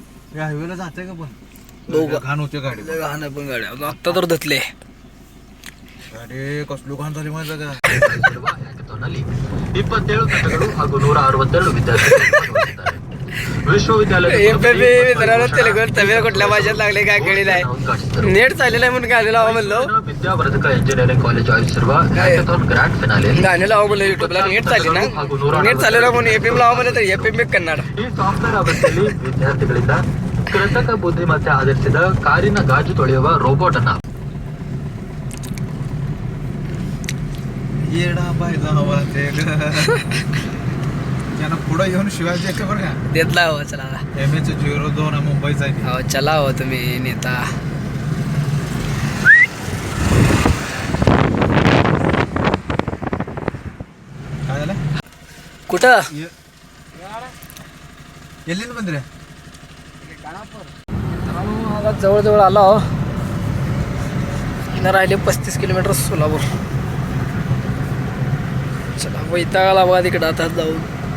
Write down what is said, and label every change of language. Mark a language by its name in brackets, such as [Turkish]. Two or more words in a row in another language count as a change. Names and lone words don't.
[Marathi] हायवेला जाते का पण दोघं घाण होते गाडी. घाण पण गाड्या आत्ता तर धुतले. गाडी कसलो घाण झाली माझं का. [Kannada] 27 ತಂಡಗಳು ಹಾಗೂ 162 ವಿದ್ಯಾರ್ಥಿಗಳು विश्वविद्यालय [Marathi] मित्रांनो तेलुगू तमिळ कुठल्या भाषेत लागले काय कळी नाही. नेट चाललेलं आहे म्हणून गाणी लावा म्हणलो. [Kannada] ವಿದ್ಯಾವರ್ಧಕ [English] engineering college [Kannada] ಆಯೋಜಿಸಿರುವ [English] hackathon grand finale [Marathi] गाणी लावा म्हणलं युट्यूबला. नेट चालली ना. नेट चाललेलं म्हणून एफएम लावा म्हणलं तर एफएम बी कन्नड. [Kannada] ಈ ಸಾಫ್ಟ್ವೇರ್ ಅವಸ್ಥೆಯಲ್ಲಿ ವಿದ್ಯಾರ್ಥಿಗಳಿಂದ ಕೃತಕ ಬುದ್ಧಿಮತ್ತೆ ಆಧರಿಸಿದ ಕಾರಿನ ಗಾಜು ತೊಳೆಯುವ ರೋಬೋಟ್ ಅನ್ನ [Marathi] येडा पाहिजे हवा ते त्यांना पुढे येऊन शिवाजी बरं का. देतला हो चला. MH02 मुंबईचा आहे. हो चला हो तुम्ही नेता. काय झालं कुठं [Kannada] ಎಲ್ಲಿಂದ ಬಂದ್ರಿ [Marathi] आता जवळजवळ आलो आहो. इथं राहिले 35 किलोमीटर सोलापूर. चला वैतागाला बघा तिकडं आता जाऊन.